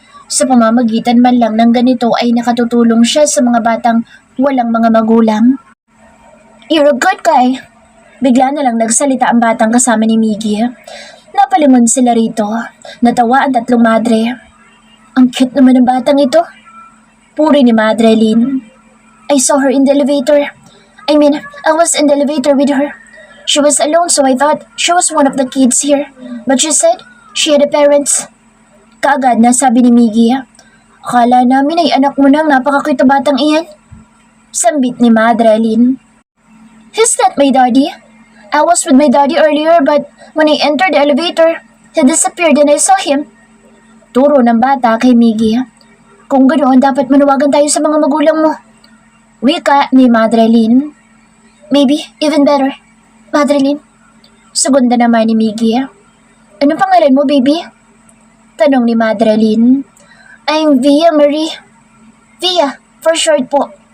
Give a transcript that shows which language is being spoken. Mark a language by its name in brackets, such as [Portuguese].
[Filipino] Sa pamamagitan man lang ng ganito ay nakatutulong siya sa mga batang walang mga magulang. [English] You're a good guy. [Filipino] Bigla na lang nagsalita ang batang kasama ni Miggy. Napalingon sila rito. Natawa ang tatlong madre. Ang cute naman ng batang ito. Puri ni Madre Lynn. [English] I saw her in the elevator. I was in the elevator with her. She was alone, so I thought she was one of the kids here. But she said she had a parents. [Filipino] Kaagad na sabi ni Miggy. Akala namin ay anak mo nang napakakita batang iyan. Sambit ni Madre Lynn. [English] He's not my daddy. I was with my daddy earlier, but when I entered the elevator, he disappeared and I saw him. [Filipino] Turo ng bata kay Miggy. Kung ganoon, dapat manawagan tayo sa mga magulang mo. Wika ni Madre Lynn. [English] Maybe even better. [Filipino] Madre Lynn. Sugunda naman ni Miggy. Anong pangalan mo, baby? Tanong ni Madre Lynn. [English] I'm Via Marie. Via, for short [Filipino] po.